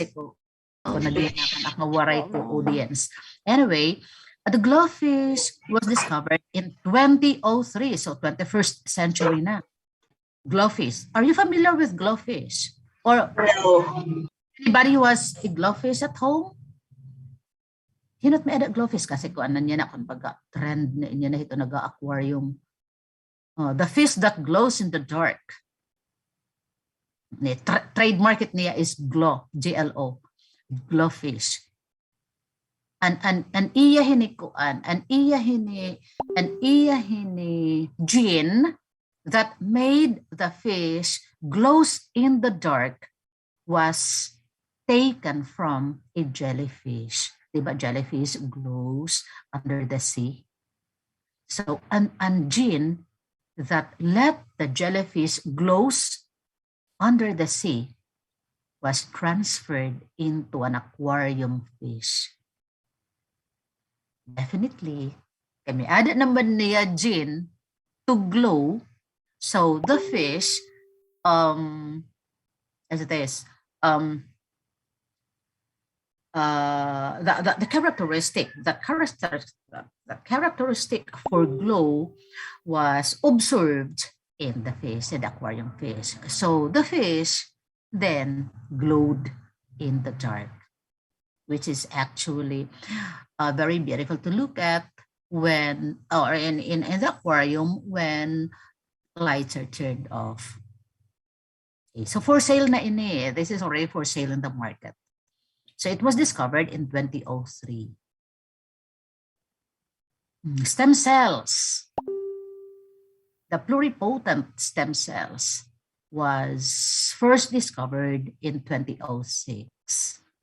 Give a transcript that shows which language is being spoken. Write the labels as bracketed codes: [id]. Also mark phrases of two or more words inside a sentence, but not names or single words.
[war] Mawaray to audience. [en] Anyway, the glowfish was discovered in 2003, so 21st century na. Glowfish. Are you familiar with glowfish? Or No. anybody who has a glowfish at home? [war] Hinot may ada glowfish kasi kung ano niya na kung baga trend na niya na ito nag-aquarium. [en] The fish that glows in the dark. Trademark [war] it niya [en] is glow, G-L-O, glowfish. [war] An iya hini kuan, an iya hini [en] gene that made the fish glows in the dark was taken from a jellyfish. Diba jellyfish glows under the sea? So an gene that let the jellyfish glows under the sea was transferred into an aquarium fish. Definitely, [war] kami ada naman niya gene to glow. [en] So the fish, as it is, the characteristic for glow was observed in the fish, in the aquarium fish. So the fish then glowed in the dark, which is actually very beautiful to look at when, or in the aquarium when lights are turned off. [war] Okay, so [en] for sale [war] na ini, [en] this is already for sale in the market. So it was discovered in 2003. Stem cells. The pluripotent stem cells was first discovered in 2006.